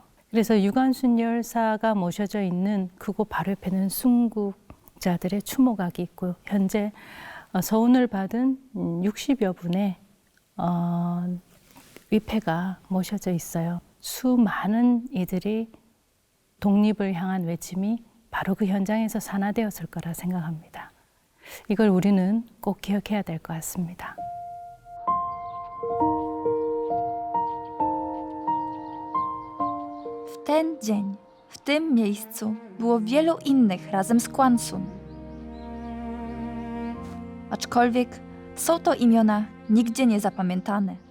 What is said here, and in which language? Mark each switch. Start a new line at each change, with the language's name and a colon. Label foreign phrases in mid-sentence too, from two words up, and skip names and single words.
Korean: 그래서 유관순 열사가 모셔져 있는 그곳 바로 옆에는 순국자들의 추모각이 있고 현재 서운을 받은 60여 분의 위패가 모셔져 있어요. 수많은 이들이 독립을 향한 외침이 바로 그 현장에서 산화되었을 거라 생각합니다. 이걸 우리는 꼭 기억해야 될 것 같습니다.
Polish: W ten dzień, w tym miejscu było wielu innych razem z Kwansun. Aczkolwiek są to imiona nigdzie nie zapamiętane.